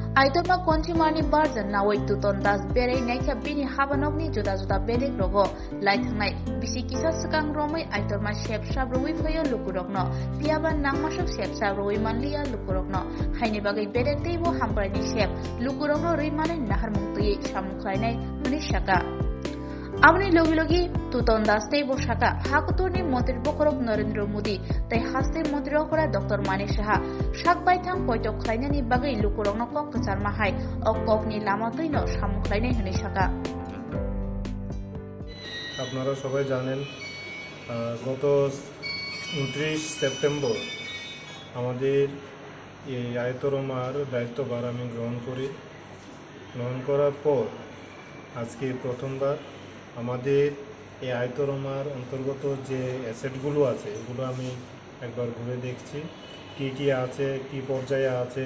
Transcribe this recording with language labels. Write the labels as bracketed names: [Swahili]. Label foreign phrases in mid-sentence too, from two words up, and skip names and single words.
[Kok Borok] Aitorma konchimani Barja Nawi Tutan das bere naikha bini habanokni juda bedek rogo laithangnai bisi kisa sukang romai Aitorma Sepsap roi phayo lukurokno piaban nangmasok Sepsap roi manliya lukurokno haini bagai bedek teibo hamprani sep lukurokno rimane nahar mungtui samukhlainai huni Sakha Amni logi Tutan das teibo Sakha hakuturni mantri bokorok Narendra Modi tai haste mantri okora Dr. Sakha sakbaithang poitok khlainani bagai lukurokno kok kacharma hai okokni lama toino samukhlainai huni Sakha [Bangla] আপনারা সবাই জানেন গত 29 সেপ্টেম্বর আমাদের এই আয়তরমার দায়িত্বভার আমি গ্রহণ করার পর আজকে প্রথমবার আমাদের এই আয়তরমার অন্তর্গত যে অ্যাসেটগুলো আছে এগুলো আমি একবার ঘুরে দেখছি কি আছে কি পর্যায়ে আছে